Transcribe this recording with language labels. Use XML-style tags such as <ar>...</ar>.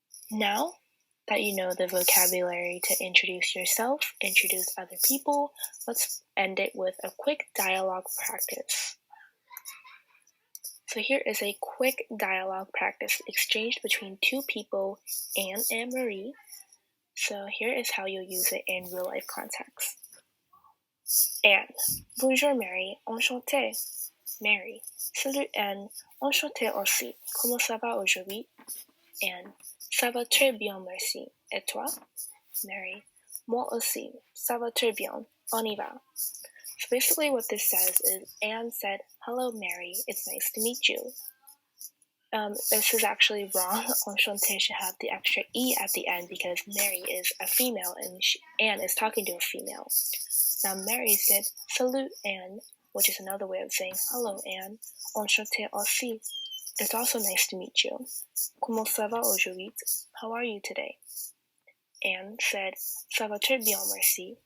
<en>Now that you know the vocabulary to introduce yourself, introduce other people, let's end it with a quick dialogue practice. So here is a quick dialogue practice exchanged between two people, Anne and Marie. So here is how you'll use it in real life context.</en> <fr>Anne, bonjour Mary, enchantée. Mary, salut Anne, enchantée aussi. Comment ça va aujourd'hui? Anne, ça va très bien merci. Et toi? Mary, moi aussi, ça va très bien. On y va.</fr> <en>So basically what this says is Anne said, hello Mary, it's nice to meet you. This is actually wrong. Enchanté should have the extra E at the end because Mary is a female and Anne is talking to a female. Now Mary said,</en> <fr>"Salut, Anne,"</fr> <en>which is another way of saying, "Hello, Anne."</en> <fr>Enchanté aussi.</fr> <en>It's also nice to meet you.</en> <fr>Comment ça va aujourd'hui?</fr> <en>How are you today? Anne said,</en> <fr>"Ça va très bien, merci.</fr>